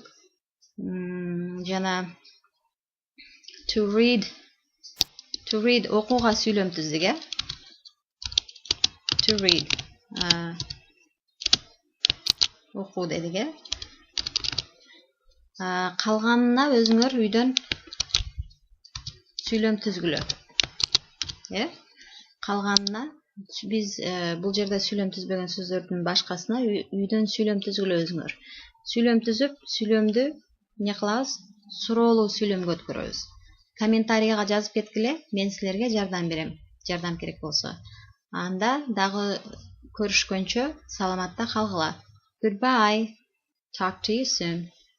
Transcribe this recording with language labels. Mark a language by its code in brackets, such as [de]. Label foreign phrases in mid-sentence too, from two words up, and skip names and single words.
[ky] Жана [en] to read [ky] окууга сүйлөм түздүк, [en] To read [ky] окуу дедик, Калганына өзүңөр үйдөн сүйлөм түзгүлө. Калганына биз бул жерде сүйлөм түзбөгөн сөздөрдүн башкасына үйдөн сүйлөм түзгүлө өзүңөр. Сүйлөм түзүп, сүйлөмдү эмне кылабыз? Суроолуу сүйлөмгө өткөрөбүз. Комментарийга жазып кеткиле, мен силерге жардам берем. Жардам керек болсо. Анда дагы көрүшкөнчө саламатта калгыла. [en] Goodbye. Talk to you soon.